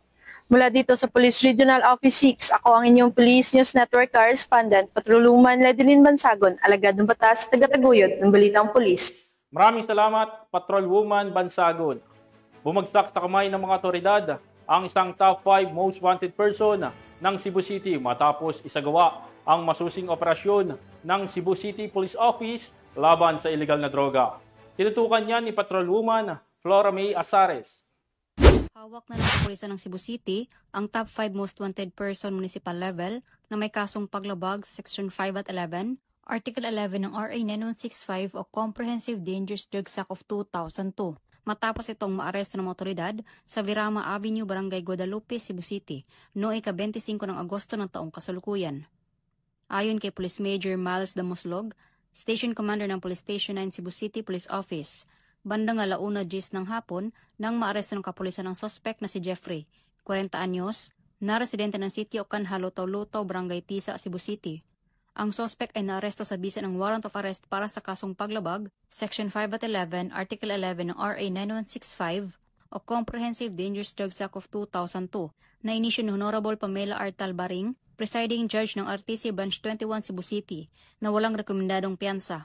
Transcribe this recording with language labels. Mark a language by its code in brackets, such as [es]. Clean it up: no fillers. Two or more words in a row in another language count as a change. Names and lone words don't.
[tl] Mula dito sa Police Regional Office 6, ako ang inyong Police News Network Correspondent, Patrolwoman Ledilyn Bansagon, alagad ng batas, tagataguyod ng balitang pulis. Maraming salamat, Patrolwoman Bansagon. Bumagsak sa kamay ng mga otoridad ang isang [en] top 5 most wanted person [tl] ng Cebu City matapos isagawa ang masusing operasyon ng Cebu City Police Office laban sa illegal na droga. Tinutukan niya ni Patrolwoman Flora May Azares. Hawak na ng kapulisan ng Cebu City ang [en] top 5 most wanted person municipal level [tl] na may kasong paglabag sa Section 5 at 11, Article 11 ng RA 9165 o Comprehensive Dangerous Drugs Act of 2002. Matapos itong maaresto ng mga otoridad sa Virama Avenue, Barangay Guadalupe, Cebu City, noong ika-25 ng Agosto ng taong kasalukuyan. Ayon kay Police Major Miles Damoslog, Station Commander ng Police Station 9 Cebu City Police Office, bandang 1:10 ng hapon nang maaresto ng kapulisan ng sospek na si Jeffrey, 40 anyos, na residente ng City of Canjalutaw-Lutaw, Barangay Tisa, Cebu City. Ang sospek ay naaresto sa bisa ng [en] warrant of arrest [tl] para sa kasong paglabag, Section 5 at 11, Article 11 ng RA 9165 o Comprehensive Dangerous Drugs Act of 2002 na inisyu ni Honorable Pamela R. Talbaring, Presiding Judge ng RTC Branch 21 Cebu City na walang rekomendadong piyansa.